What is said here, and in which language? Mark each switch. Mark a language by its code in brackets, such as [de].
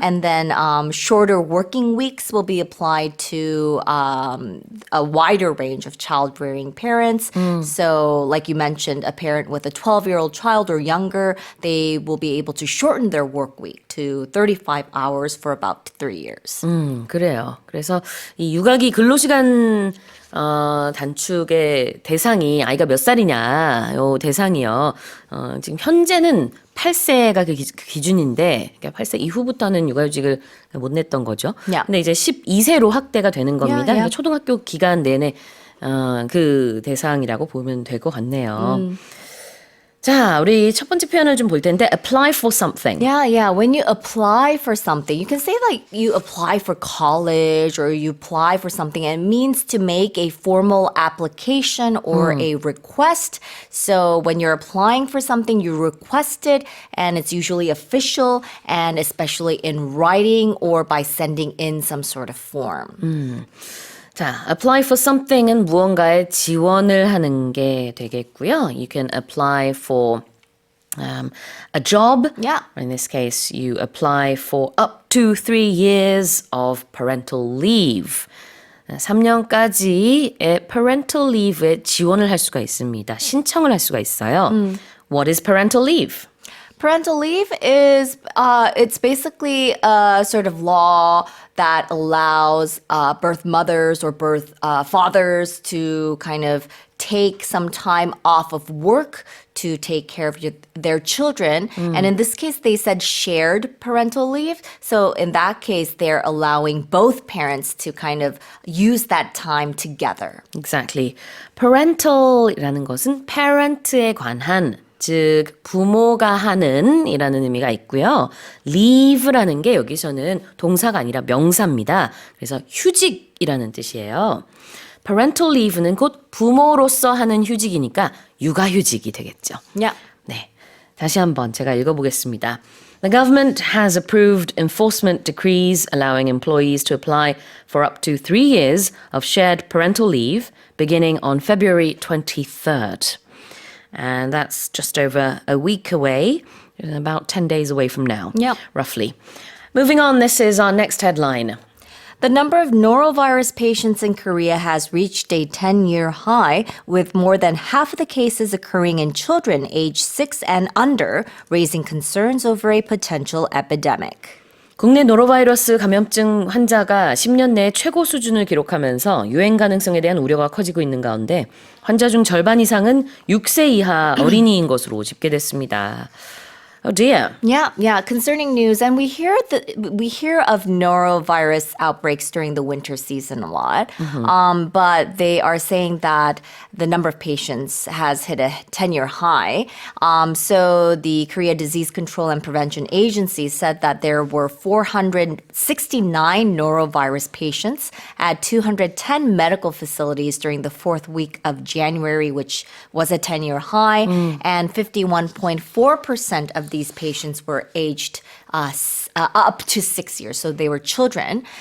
[en] And then shorter working weeks will be applied to a wider range of child-rearing parents. So like you mentioned, a parent with a 12-year-old child or younger, they will be able to shorten their work week to 35 hours for about 3 years. [ko] 그래요. 그래서 이 육아기 근로시간 단축의 대상이 아이가 몇 살이냐, 요 대상이요. 지금 현재는 8세가 그 기준인데, 그러니까 8세 이후부터는 육아휴직을 못 냈던 거죠. 근데 이제 12세로 확대가 되는 겁니다. 그러니까 초등학교 기간 내내 그 대상이라고 보면 될 것 같네요. 자, 우리 첫 번째 표현을 좀 볼 텐데, [en] apply for something. Yeah. When you apply for something, you can say like you apply for college or you apply for something. And it means to make a formal application or a request. So when you're applying for something, you request it, and it's usually official, and especially in writing or by sending in some sort of form. [ko] 자, [en] apply for something [ko] 은 무언가에 지원을 하는 게 되겠고요. [en] You can apply for a job. Yeah. In this case, you apply for up to 3 years of parental leave. [ko] 3년까지의 parental leave에 지원을 할 수가 있습니다. 신청을 할 수가 있어요. [en] What is parental leave? Parental leave is it's basically a sort of law that allows birth mothers or birth fathers to kind of take some time off of work to take care of their children. And in this case, they said shared parental leave. So in that case, they're allowing both parents to kind of use that time together. Exactly. [ko] parental이라는 것은 parent에 관한, 즉 부모가 하는 이라는 의미가 있고요. leave라는 게 여기서는 동사가 아니라 명사입니다. 그래서 휴직이라는 뜻이에요. parental leave는 곧 부모로서 하는 휴직이니까 육아휴직이 되겠죠. [en] Yeah. [ko] 네, 다시 한번 제가 읽어보겠습니다. [en] The government has approved enforcement decrees allowing employees to apply for up to 3 years of shared parental leave beginning on February 23rd. And that's just over a week away, about 10 days away from now, roughly. Moving on, this is our next headline. The number of norovirus patients in Korea has reached a 10-year high, with more than half of the cases occurring in children aged 6 and under, raising concerns over a potential epidemic. [ko] 국내 노로바이러스 감염증 환자가 10년 내에 최고 수준을 기록하면서 유행 가능성에 대한 우려가 커지고 있는 가운데 환자 중 절반 이상은 6세 이하 어린이인 것으로 집계됐습니다. [en] Oh dear. Yeah, concerning news, and we hear of norovirus outbreaks during the winter season a lot, but they are saying that the number of patients has hit a 10-year high. So the Korea Disease Control and Prevention Agency said that there were 469 norovirus patients at 210 medical facilities during the fourth week of January, which was a 10-year high, and 51.4% of these patients were aged up to 6 years, so they were children.